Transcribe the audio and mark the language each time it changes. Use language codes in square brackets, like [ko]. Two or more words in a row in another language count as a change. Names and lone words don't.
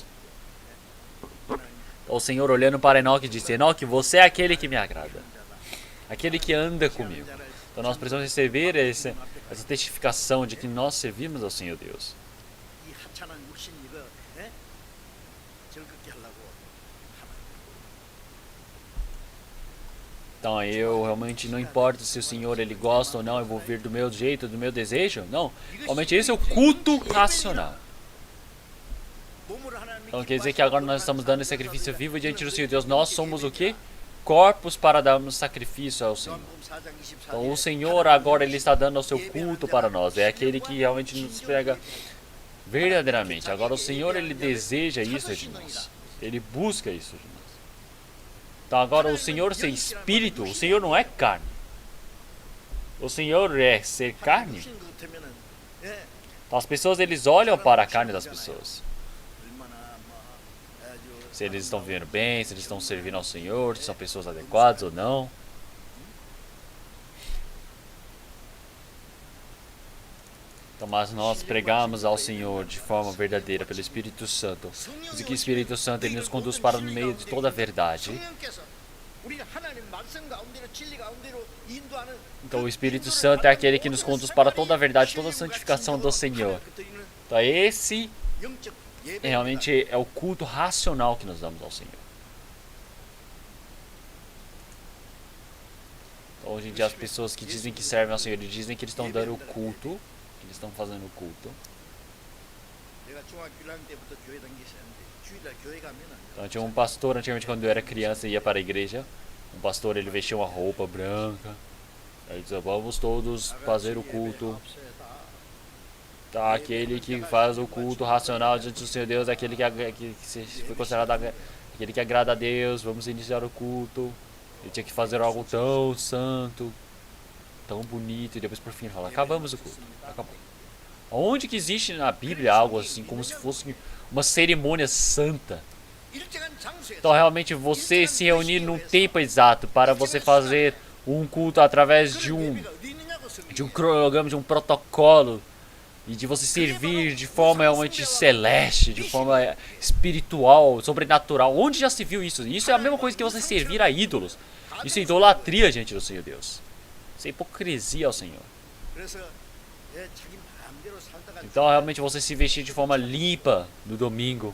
[pt] Então, o Senhor olhando para Enoque disse, Enoque, você é aquele que me agrada. Aquele que anda comigo. Então nós precisamos receber essa testificação de que nós servimos ao Senhor Deus. [ko] 이 하찮은 육신 이거 예? 즐겁게 하려고 [pt] Então eu realmente não importa se o Senhor ele gosta ou não, eu vou vir do meu jeito, do meu desejo. Não, realmente esse é o culto racional. [ko] 몸으로 하나님 [pt] Então quer dizer que agora nós estamos dando esse sacrifício vivo diante do Senhor Deus. Nós somos o quê? Corpos para darmos sacrifício ao Senhor. Então o Senhor agora ele está dando o seu culto para nós. É aquele que realmente nos pega verdadeiramente. Agora o Senhor ele deseja isso de nós. Ele busca isso de nós. Então agora o Senhor ser espírito, o Senhor não é carne. O Senhor é ser carne. [ko] 육신 같으면은 예, [pt] Então as pessoas eles olham para a carne das pessoas. [ko] 얼마나 뭐 아주 [pt] Se eles estão vivendo bem, se eles estão servindo ao Senhor, se são pessoas adequadas ou não. Então, mas nós pregamos ao Senhor de forma verdadeira pelo Espírito Santo. Diz que o Espírito Santo ele nos conduz para o meio de toda a verdade. [ko] 성령께서 우리가 하나님 말씀 가운데로 진리 가운데로 인도하는 [pt] Então o Espírito Santo é aquele que nos conduz para toda a verdade, toda a santificação do Senhor. Então esse [ko] 영적 예배 [pt] realmente é o culto racional que nós damos ao Senhor. Então, hoje em dia as pessoas que dizem que servem ao Senhor, eles dizem que eles estão dando o culto, que eles estão fazendo o culto. [ko] 내가 중학교 1학년 때부터 교회 다니셨는데 주일날 교회 가면은 [pt] Então tinha um pastor, antigamente quando eu era criança e ia para a igreja, um pastor ele vestia uma roupa branca, ele dizia, vamos todos fazer o culto. Tá, aquele que faz o culto racional diante do Senhor Deus, aquele que foi considerado aquele que agrada a Deus, vamos iniciar o culto. Ele tinha que fazer algo tão santo, tão bonito, e depois por fim ele fala, acabamos o culto, acabou. Onde que existe na Bíblia algo assim, como se fosse uma cerimônia santa? [ko] 일정한 장소에서 [pt] Então realmente você se reunir num tempo exato para você fazer um culto através de um [ko] 예배가 어디 있느냐고 성경에 [pt] cronograma, de um protocolo, e de você servir de forma realmente celeste, de forma espiritual, sobrenatural. Onde já se viu isso? Isso é a mesma coisa que você servir a ídolos. Isso é idolatria diante do Senhor Deus. Isso é hipocrisia ao Senhor. Então realmente você se vestir de forma limpa no domingo.